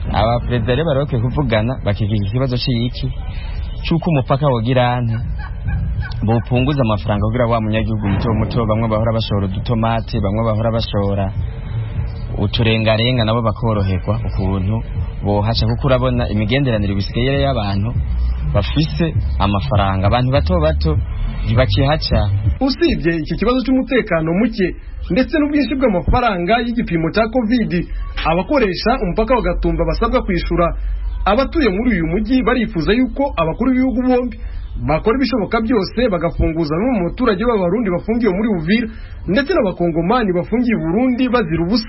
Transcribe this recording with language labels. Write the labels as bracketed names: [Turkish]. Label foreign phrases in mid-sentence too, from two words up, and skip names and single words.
[Rundi] Aba perezida rero baroke kuvugana bakigira ikibazo cy'iki cyuko umupaka wogirana bopunguza amafaranga kugira wa munyagihugu muto bamwe bahora bashora udutomate, bamwe bahora bashora uturengarenga nabo bakoroherwa ukuntu bohaca, kuko urabona imigenderanire bisigaye y'abantu bafise amafaranga, abantu bato bakihaca. [Kinyarwanda] Usibye iki kibazo cy'umutekano muke ndetse n'ubwinshi bw'amafaranga y'igipimo cya COVID, abakoresha umupaka wa Gatumba basabwa kwishura. Abatuye muri uyu mujyi barifuza yuko abakuru b'ibihugu bombi bakora ibishoboka byose bagafunguza no mu baturage b'abarundi bafungiye muri Uvira ndetse n'abakongomani bafungiye i Burundi bazira ubusa.